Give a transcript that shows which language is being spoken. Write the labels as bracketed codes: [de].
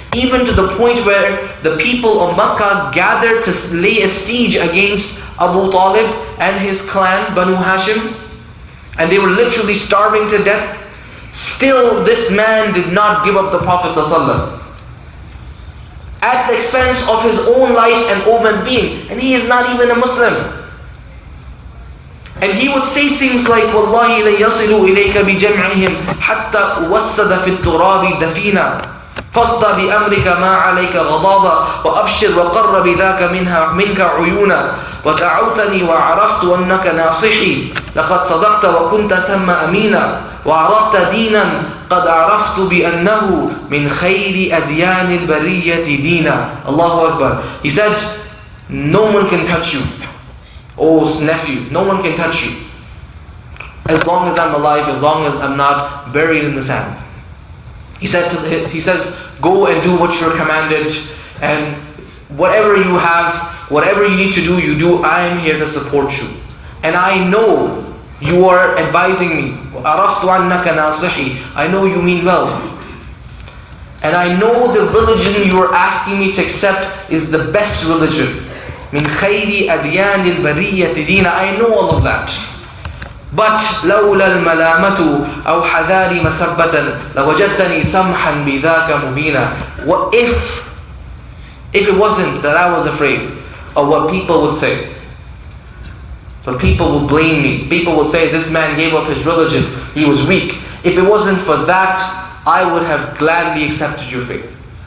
[en] Even to the point where the people of Makkah gathered to lay a siege against Abu Talib and his clan, Banu Hashim, and they were literally starving to death. Still, this man did not give up the Prophet ﷺ at the expense of his own life and own being, and he is not even a Muslim. And he would say things like, [ar] وَاللَّهِ لَن يَصِلُوا إِلَيْكَ بِجَمْعِهِمْ حَتَّى وَسَّدَ فِي التُّرَابِ دَفِينًا فاصدى بأمرك ما عليك غضاضا وأبشر وقر بذاك منك عيونا ودعوتني وعرفت أنك ناصحي لقد صدقت وكنت ثم أمينا وعرضت دينا قد عرفت بأنه من خير أديان البرية دينا. Allahu Akbar. [en] He said, no one can touch you, oh nephew, no one can touch you as long as I'm alive, as long as I'm not buried in the sand. He says, go and do what you're commanded, and whatever you have, whatever you need to do, you do. I am here to support you. And I know you are advising me. [ar] عَرَفْتُ عَنَّكَ نَاصِحِي. [en] I know you mean well. And I know the religion you are asking me to accept is the best religion. [ar] مِنْ خَيْرِ أَدْيَانِ الْبَرِيَّةِ دِينَ. [en] I know all of that. [ar] But لولا الملامة أو حذاري مسبة لوجدتني سمحا بذاك مبينا. [en] What if it wasn't that I was afraid of what people would say? So people would blame me. People would say, this man gave up his religion, he was weak. If it wasn't for that, I would have gladly accepted your faith.